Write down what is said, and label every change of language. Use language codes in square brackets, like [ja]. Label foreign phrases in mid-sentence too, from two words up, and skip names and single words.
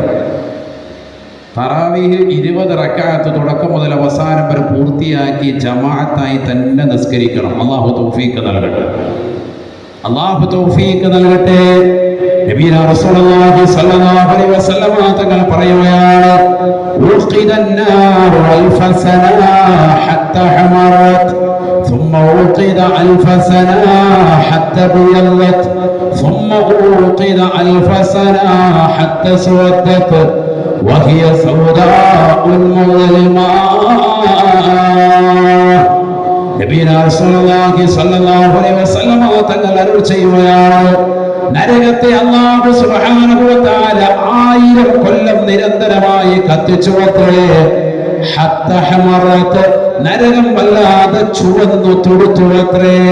[ml] തറാവീഹ് 20 റക്അത്ത് തുടക്കം മുതൽ അവസാനം വരെ പൂർത്തിയാക്കി ജമാഅത്തായി തന്നെ നിസ്കരിക്കണം. അല്ലാഹു തൗഫീഖ് നൽകട്ടെ. അല്ലാഹു തൗഫീഖ് നൽകട്ടെ. [ar] നബിയ رسول الله صلى الله عليه وسلم [ml] തങ്ങൾ പറയുകയാണ്, [ar] أوقد النار ألف سنة حتى احمرت ثم وقد ألف سنة حتى بيضت ثم وقد ألف سنة حتى سودت وهي سوداء مظلمة. [ml] നബിയ [ar] رسول الله صلى الله عليه وسلم [ml] തങ്ങൾ അരുളി ചെയ്യുകയാണ്, നരകത്തെ [ar] الله سبحانه وتعالى [ml] 1000 കൊല്ലം നിരന്തരമായി കത്തിച്ചുവത്രേ. [ar] حتى احمرت, [ml] നരകം വല്ലാതെ ചുവന്നു തുടുത്തുവത്രേ.